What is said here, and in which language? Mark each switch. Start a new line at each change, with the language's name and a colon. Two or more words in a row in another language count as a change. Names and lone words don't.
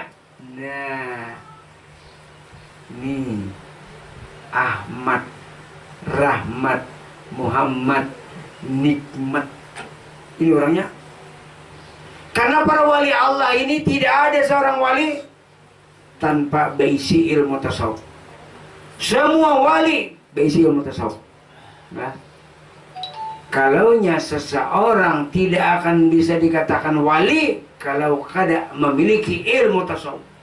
Indonesian: Nah, nih Ahmad, Rahmat, Muhammad, Nikmat. Ini orangnya. Karena para wali Allah ini tidak ada seorang wali tanpa baisi ilmu tasawuf. Semua wali baisi ilmu tasawuf. Nah, kalaunya seseorang tidak akan bisa dikatakan wali kalau kada memiliki ilmu tasawuf.